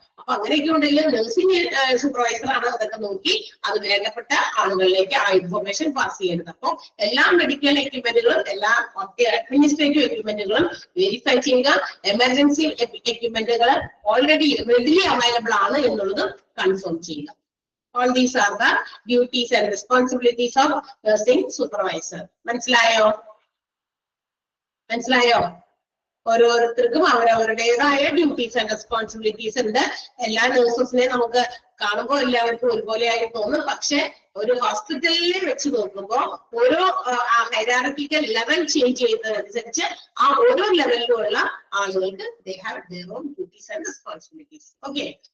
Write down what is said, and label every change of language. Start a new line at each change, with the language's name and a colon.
Malayalam: അപ്പൊ അങ്ങനെയൊക്കെ ഉണ്ടെങ്കിൽ നഴ്സിംഗ് സൂപ്പർവൈസർ ആണ് അതൊക്കെ നോക്കി അത് വേണ്ടപ്പെട്ട ആളുകളിലേക്ക് ആ ഇൻഫർമേഷൻ പാസ് ചെയ്യുന്നത്. അപ്പൊ എല്ലാ മെഡിക്കൽ എക്യുപ്മെന്റുകളും എല്ലാ അഡ്മിനിസ്ട്രേറ്റീവ് എക്യുപ്മെന്റുകളും വെരിഫൈ ചെയ്യുക. എമർജൻസി എക്യുപ്മെന്റുകൾ ഓൾറെഡി റെഡിലി അവൈലബിൾ ആണ് എന്നുള്ളത് കൺഫേം ചെയ്യുക.
English: All these are the duties and responsibilities of nursing supervisor.
Malayalam: മനസ്സിലായോ? ഓരോരുത്തർക്കും അവരവരുടേതായ
English: duties and responsibilities
Malayalam: ഉണ്ട്. എല്ലാ നഴ്സസിനെയും നമുക്ക് കാണുമ്പോൾ എല്ലാവർക്കും ഒരുപോലെയായി തോന്നും. പക്ഷെ ഒരു ഹോസ്പിറ്റലിൽ വെച്ച് നോക്കുമ്പോൾ ഓരോ ഹൈറാർക്കിക്കൽ ലെവൽ ചേഞ്ച് ചെയ്യുന്നതനുസരിച്ച് ആ ഓരോ ലെവലിലുള്ള ആളുകൾക്ക്
English: they have their own duties and responsibilities.
Malayalam: Okay,